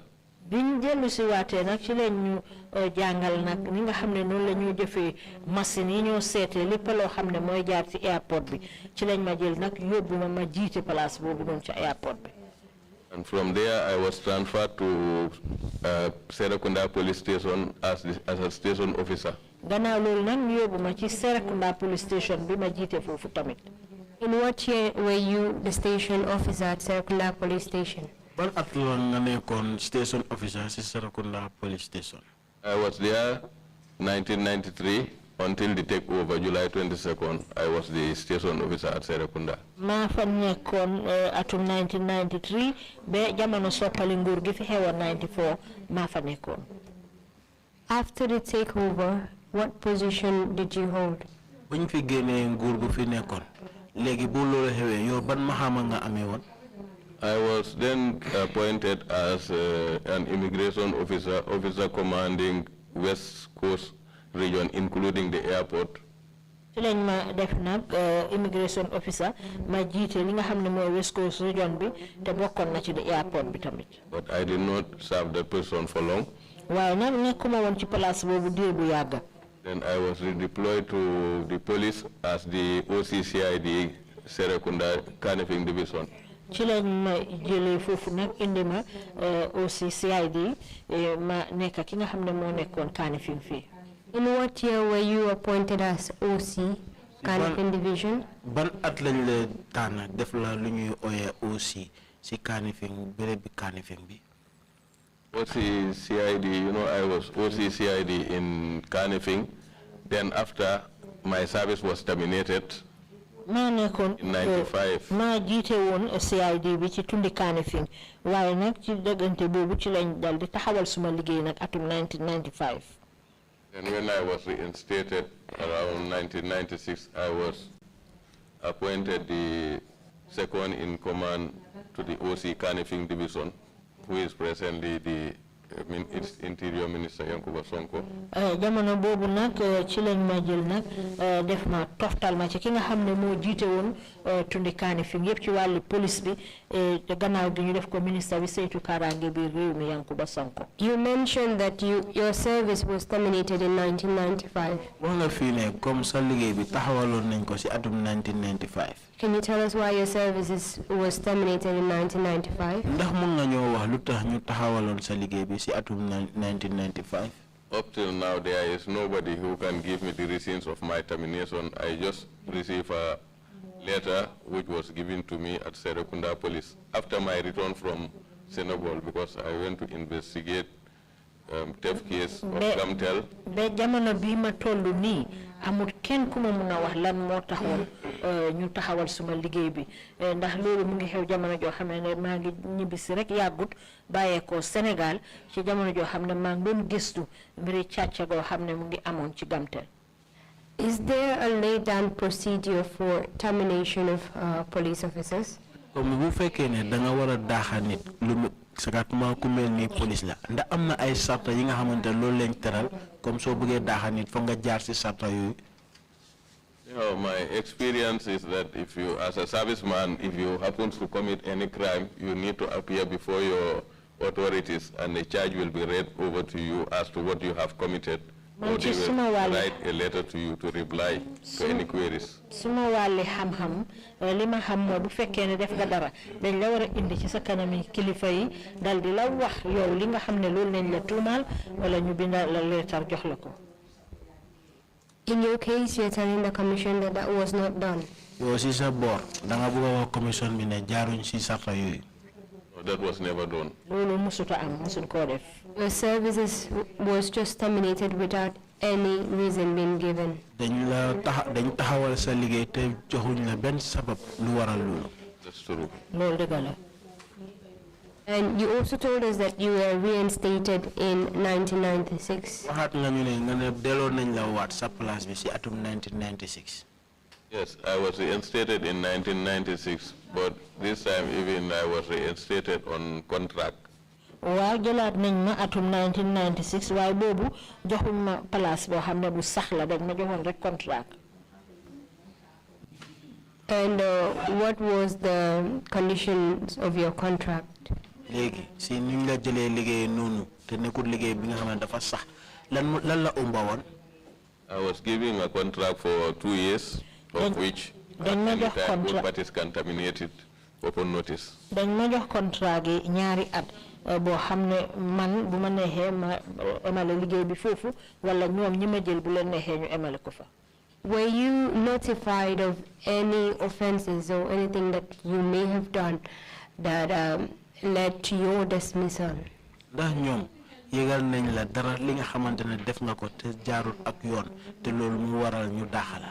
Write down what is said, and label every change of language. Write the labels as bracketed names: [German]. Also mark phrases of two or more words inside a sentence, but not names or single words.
[Wolof] biñ dellu si waatee nag ci leen ñu jàngal nag ni nga xam ne noonu la ñu jëfee machine yi ñoo seetee lépp loo xam ne mooy jaar ci airport bi ci lañ ma jël nag yóbbu ma jiite place boobu noonu ci airport bi. [English] And from there, I was transferred to Serekunda Police Station as a station officer. [Wolof] gannaaw loolu nag ñu yóbbu ma ci Serekunda Police Station bi ma jiite foofu tamit. [English] In what year were you the station officer at Serekunda Police Station? [Wolof] Ban at la nga nekkoon [English] station officer [Wolof] si Serekunda Police Station? [English] I was there 1993 until the takeover, July 22nd. I was the station officer at Serekunda. [Wolof] maa fa nekkoon atum 1993 ba jamono soppali nguur gi fi xewoon 94 maa fa nekkoon. [English] After the takeover, what position did you hold? [Wolof] Buñ fi génnee nguur gu fi nekkoon léegi bu loolu xewee yow ban maxaama nga amee woon? [English] I was then appointed as an immigration officer commanding West Coast region, including the airport. [Wolof] ci lañ ma def nag [English] immigration officer [Wolof] ma jiite li nga xam ne mooy West Coast region bi te bokkoon na ci [English] the airport [Wolof] bi tamit. [English] But I did not serve that position for long. [Wolof] waaye nag nekkuma woon ci place boobu diir bu yàgg. [English] Then I was redeployed to the police as the OCCID Serekunda Kanifing Division. [Wolof] ci lañ ma jëlee foofu nag indi ma OCCID ma nekk ki nga xam ne moo nekkoon Kanifing fii. [English] In what year were you appointed as OC, Kanifing Division? [Wolof] Ban at lañ la tànn def la lu ñuy ooyee OC si Kanifing béréb bi Kanifing bi? [English] OCCID, you know, I was OCCID in Kanifing. Then after my service was terminated [Wolof] maa nekkoon [English] in 95. [Wolof] maa jiite woon CID bi ci tundi Kanifing waaye nag ci dëggante boobu ci lañ dal di taxawal suma liggéey nag atum 1995. [English] And when I was reinstated around 1996, I was appointed the second in command to the OC Kanifing Division, who is presently the Interior Minister Yankuba Sonko. [Wolof] Jamono bobu nak ci lañ ma jël nak def ma toftal ma ci ki nga xamne mo jité won tundi Kanifing yépp ci walu police bi te gannaaw gi ñu def ko ministre bi seytu karange bi réew mi Yankuba Sonko. [English] You mentioned that your service was terminated in 1995. [Wolof] Wala fi ne comme sa liggéey bi taxawalon nañ ko ci atum 1995. [English] Can you tell us why your service was terminated in 1995? [Wolof] Ndax mën nga ñoo wax lu tax ñu taxawalon sa liggéey bi ci atum 1995? [English] Up till now, there is nobody who can give me the reasons of my termination. I just received a letter which was given to me at Serekunda Police after my return from Senegal, because I went to investigate theft case of Gamtel. [Wolof] Be jamono bi ma tollu ni amul kenn ku ma mëna wax lan mo taxawal ñu taxawal suma liggéey bi ndax loolu mu ngi xew jamono joo xam ne maa ngi ñibbisi rek yàggut bàyyee ko Sénégal ci jamono joo xam ne maa ngi doon gëstu mbiri càcca goo xam ne mu ngi amoon ci Gamtel. [English] Is there a laid down procedure for termination of police officers? [Wolof] Comme bu fekkee ne da nga war a daaxa nit lu sakatuma ku mel ni police la ndax am na ay sarta yi nga xamante loolu lañ teral comme soo bëggee daaxa nit foog nga jaar si sarta yooyu. [English] My experience is that if you, as a serviceman, if you happen to commit any crime, you need to appear before your authorities and the charge will be read over to you as to what you have committed. Or they will write a letter to you to reply to any queries. [Wolof] Suma wali ham lima ham mo bu fekkee ne def nga dara dañ la war a indi ci sa kanami kilifa yi dal di la wax yow li nga xam ne loolu nañ la tuumaal wala ñu binda la leetar jox la ko. [English] In your case, you're telling the commission that that was not done. [Wolof] Yow si sa boor da nga bëgg a wax commission bi ne jaaruñ si sarta yooyu. [English] That was never done. [Wolof] Loolu musuta am musul koo def. [English] Your services was just terminated without any reason being given. [Wolof] Dañ taxawal sa liggéey te joxuñ la benn sabab lu waral loolu. [English] That's true. [Wolof] Loolu dëgg la. [English] And you also told us that you were reinstated in 1996. [Wolof] Waxaat nga ñu ne nga ne delloo nañ la waat sa place bi si atum 1996. [English] Yes, I was reinstated in 1996, but this time even I was reinstated on contract. [Wolof] Waaw jëlaat nañ ma atum 1996 waaye boobu joxuñ ma place boo xam ne bu sax la dañ ma joxoon rek contract. [English] And what was the conditions of your contract? [Wolof] Léegi si ñu la jëlee liggéey noonu te nekkul liggéey bi nga xam ne dafa sax lan la ëmba woon. [English] I was given a contract for 2 years, of which at any time both parties can terminate it upon notice. [Wolof] Dañ ma jox contrat gi ñaari at boo xam ne man bu ma neexee ma emale liggéey bi foofu wala ñoom ñi ma jël bu leen neexee ñu emale ko fa. [English] Were you notified of any offenses or anything that you may have done that led to your dismissal? [Wolof] Ndax ñoom yégal nañ la dara li nga xamante ne def nga ko te jaarut ak yoon te loolu mu waral ñu daaxala.